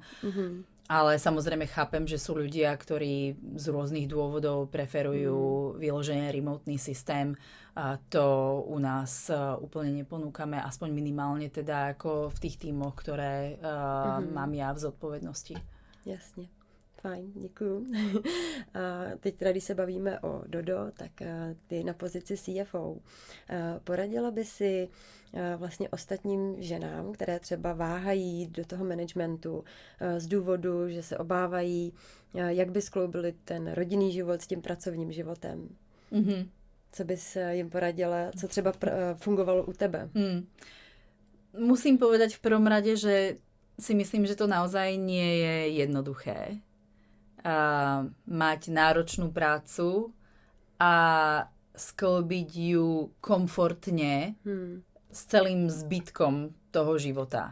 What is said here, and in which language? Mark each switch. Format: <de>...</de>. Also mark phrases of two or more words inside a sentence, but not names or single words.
<sk>Ale samozrejme chápem, že sú ľudia, ktorí z rôznych dôvodov preferujú vyloženie remotný systém. A to u nás úplne neponúkame, aspoň minimálne teda ako v tých tímoch, ktoré mám ja v zodpovednosti. Jasne.</sk> <cs>Fajn, děkuju. A teď teda, když se bavíme o Dodo, tak ty na pozici CFO. Poradila by si vlastně ostatním ženám, které třeba váhají do toho managementu z důvodu, že se obávají, jak by skloubili ten rodinný život s tím pracovním životem? Co bys jim poradila, co třeba fungovalo u tebe?</cs> <sk>Musím povedať v prvom rade, že si myslím, že to naozaj nie je jednoduché. Mať náročnú prácu a sklbiť ju komfortne s celým zbytkom toho života.</sk>